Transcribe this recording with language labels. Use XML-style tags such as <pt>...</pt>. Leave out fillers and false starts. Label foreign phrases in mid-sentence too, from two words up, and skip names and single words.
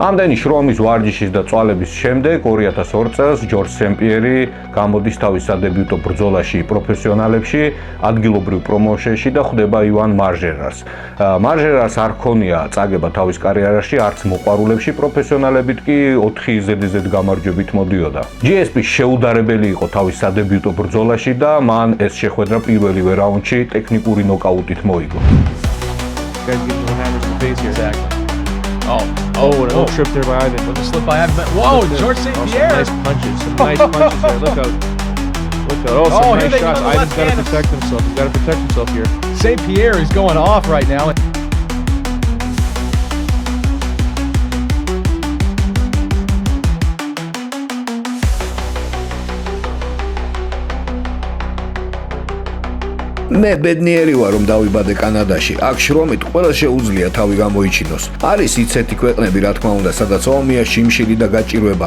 <ka>ამდენი შრომის ვარჯიშის და წვალების შემდეგ 2002 წელს ჯორჯ სენ-პიერი გამოდის თავის სადებიუტო ბრძოლაში პროფესიონალებში, ადგილობრივ პრომოუშენში და ხვდება ივან მარჟერას. მარჟერას არ ქონია წაგება თავის კარიერაში არც მოყვარულებში, პროფესიონალებით კი 4 ზედიზედ გამარჯვებით მოდიოდა. GSP შეუდარებელი იყო თავის სადებიუტო ბრძოლაში და მან ეს შეხვედრა პირველივე რაუნდში ტექნიკური ნოკაუტით მოიგო.</ka> <en>Oh, what a little trip there by Ivan. What a slip by Ivan. Whoa, George St. Pierre. Nice punches there. Look out. Oh, some nice shots. Ivan's got to protect himself. He's got to protect himself here. St. Pierre is going off right now.</en> <ka>მე ბედნიერი ვარ რომ დავიბადე კანადაში. აქ შრომით ყველა შეუძლია თავი გამოიჩინოს. არის ისეთი ქვეყნები, რა თქმა უნდა, სადაც ომია, შიმშილი და გაჭირვება.</ka>